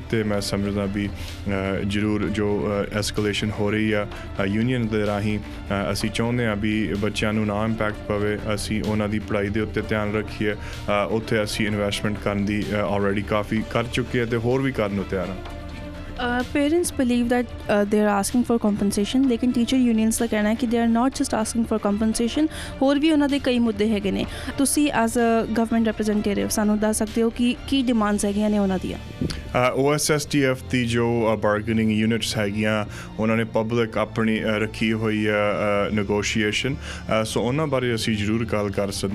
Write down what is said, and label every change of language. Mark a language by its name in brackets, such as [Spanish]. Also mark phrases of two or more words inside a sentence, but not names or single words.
[Punjabi] ਅਤੇ ਮੈਂ ਸਮਝਦਾ ਵੀ ਜ਼ਰੂਰ ਜੋ ਐਸਕਲੇਸ਼ਨ ਹੋ ਰਹੀ ਆ ਯੂਨੀਅਨ ਦੇ ਰਾਹੀਂ, ਅਸੀਂ ਚਾਹੁੰਦੇ ਹਾਂ ਵੀ ਬੱਚਿਆਂ ਨੂੰ ਨਾ ਇੰਪੈਕਟ ਪਵੇ, ਅਸੀਂ ਉਹਨਾਂ ਦੀ ਪੜ੍ਹਾਈ ਦੇ ਉੱਤੇ ਧਿਆਨ ਰੱਖੀਏ। ਉੱਥੇ ਅਸੀਂ ਇਨਵੈਸਟਮੈਂਟ ਕਰਨ ਦੀ ਆਲਰੇਡੀ ਕਾਫੀ ਕਰ ਚੁੱਕੇ ਹਾਂ ਅਤੇ ਹੋਰ ਵੀ ਕਰਨ ਨੂੰ ਤਿਆਰ ਹਾਂ। [English] Parents believe that they are asking for compensation, [Punjabi] ਲੇਕਿਨ [English] teacher unions [Punjabi] ਦਾ ਕਹਿਣਾ ਹੈ ਕਿ [English] they are not just asking for compensation, [Punjabi] ਹੋਰ ਵੀ ਉਹਨਾਂ ਦੇ ਕਈ ਮੁੱਦੇ ਹੈਗੇ ਨੇ। ਤੁਸੀਂ [English] as a government representative [Punjabi] ਸਾਨੂੰ ਦੱਸ ਸਕਦੇ ਹੋ ਕਿ ਕੀ ਡਿਮਾਂਡਸ ਹੈਗੀਆਂ ਨੇ ਉਹਨਾਂ ਦੀਆਂ? OSSTF ਦੀ ਜੋ [English] bargaining units [Punjabi] ਹੈਗੀਆਂ ਉਹਨਾਂ ਨੇ ਪਬਲਿਕ ਆਪਣੀ ਰੱਖੀ ਹੋਈ ਆ ਨੈਗੋਸ਼ੀਏਸ਼ਨ, ਸੋ ਉਹਨਾਂ ਬਾਰੇ ਅਸੀਂ ਜ਼ਰੂਰ ਗੱਲ ਕਰ ਸਕਦੇ ਹਾਂ।